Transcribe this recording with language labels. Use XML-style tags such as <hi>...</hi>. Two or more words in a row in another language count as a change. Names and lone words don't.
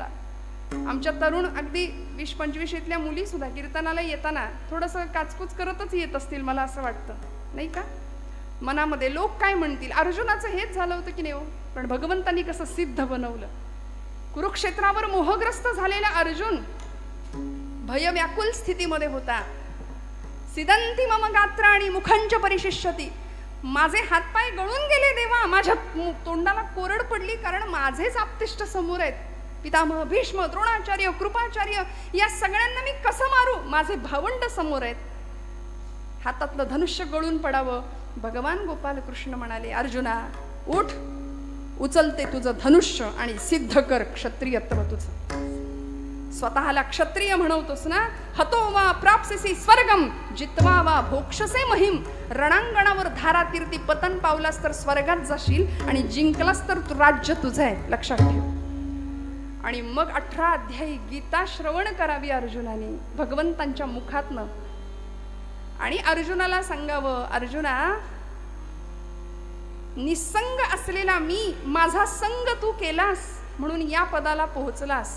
<mr>आमच्या तरुण अगदी 20-25तल्या मुली सुद्धा कीर्तनाला येताना थोडंसं काचकूच करतच येत असतील मला असं वाटतं, नाही का. मनामध्ये लोक काय म्हणतील. अर्जुनाचं हेच झालं होतं की नाही हो. पण भगवंतांनी कसं सिद्ध बनवलं. कुरुक्षेत्रावर मोहग्रस्त झालेला अर्जुन भयव्याकुल स्थितीमध्ये होता.</mr> <sa>सिदंती मम गात्राणी मुखंच परिशिष्यती.</sa> <mr>माझे हातपाय गळून गेले देवा, माझ्या तोंडाला कोरड पडली, कारण माझेच आप्तेष्ट समोर आहेत. पितामह भीष्म, द्रोणाचार्य, कृपाचार्य, या सगळ्यांना मी कसं मारू, माझे भावंड समोर आहेत. हातातलं धनुष्य गळून पडावं. भगवान गोपाल कृष्ण म्हणाले, अर्जुना उठ, उचलते तुझं धनुष्य आणि सिद्ध कर क्षत्रियत्व तुझं. स्वतःला क्षत्रिय म्हणवतोस ना.</mr> <sa>हतो वा प्राप्स्यसि स्वर्गम जित्वा वा भोक्षसे महिम.</sa> <mr>रणांगणावर धारातीर्थी पतन पावलास तर स्वर्गात जाशील, आणि जिंकलास तर राज्य तुझं आहे, लक्षात ठेव. आणि मग 18 अध्यायी गीता श्रवण करावी अर्जुनाने भगवंतांच्या मुखातनं. आणि अर्जुनाला सांगावं, अर्जुना निसंग असलेला मी, माझा संग तू केलास म्हणून या पदाला पोहोचलास.</mr>